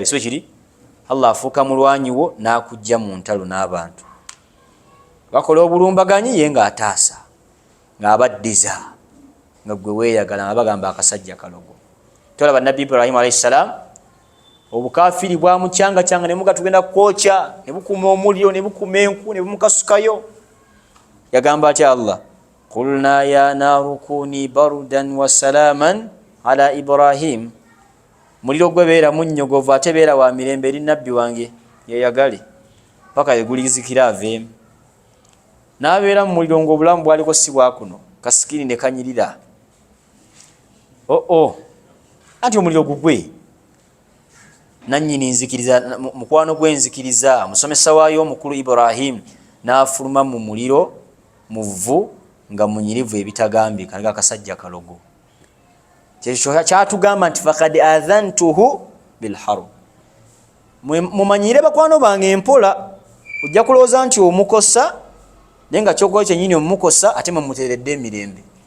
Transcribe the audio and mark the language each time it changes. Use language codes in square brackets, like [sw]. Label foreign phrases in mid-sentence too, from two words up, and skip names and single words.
[lg] so kiri Allah afuuka mulwanyiwo n'akujja mu ntalo n'abantu bakola obulumbaganyi ye nga ataasa ng'abaddiza nga gwe weeyagala nga bagamba akasajja kalogo tolaba nabbi Ibrahim [ar] alayhi salam [lg] obukafiri bwamucyanga ne muga tugenda kwokya ne bukuma omuliro ne bukuma enku ne bumukasukayo yagamba atya Allah [ar] qulna ya naru kuni barudan wa salaman ala Ibrahim [lg] muliro gwe beera munnyogovu ate beera wa mirembe eri nabbi wange yeyagale paka yegulizikira aveemu n'abeera mu muliro ng'obulamu bwaliko si bwakuno kasikini ne kanyirira anti omuliro gugwe nannyini nzikiriza mukwano gw'enzikiriza musomesa waayo omukulu Ibrahim n'afuluma mu muliro muvu nga munyirivu ebitagambika nga akasajja kalogo kyekyo kyatugamba nti [ar] fakad adhantuhu bilharb [lg] mumanyire bakwano bange empola ojja kulowooza nti omukosa naye nga kyokola kyennyini omumukosa ate mumuteeredde emirembe